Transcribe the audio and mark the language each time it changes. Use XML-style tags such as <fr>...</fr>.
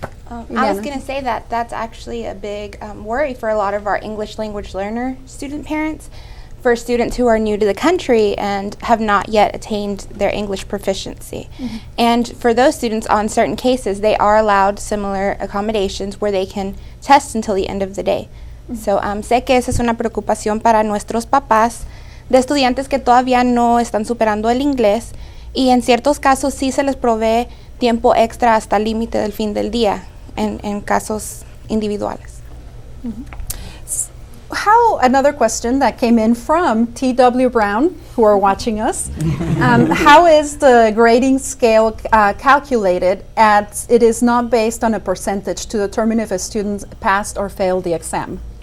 <en>I was going to say that that's actually a big worry for a lot of our English language learner student parents, for students who are new to the country and have not yet attained their English proficiency. Mm-hmm. And for those students, on certain cases, they are allowed similar accommodations where they can test until the end of the day. Mm-hmm.</en> <es>So sé que esa es una preocupación para nuestros papás de estudiantes que todavía no están superando el inglés, y en ciertos casos sí se les provee tiempo extra hasta el límite del fin del día en casos individuales. Mm-hmm.</es> <en>Another question that came in from T.W. Brown, who are watching us, how is the grading scale calculated as it is not based on a percentage to determine if a student passed or failed the exam?</en>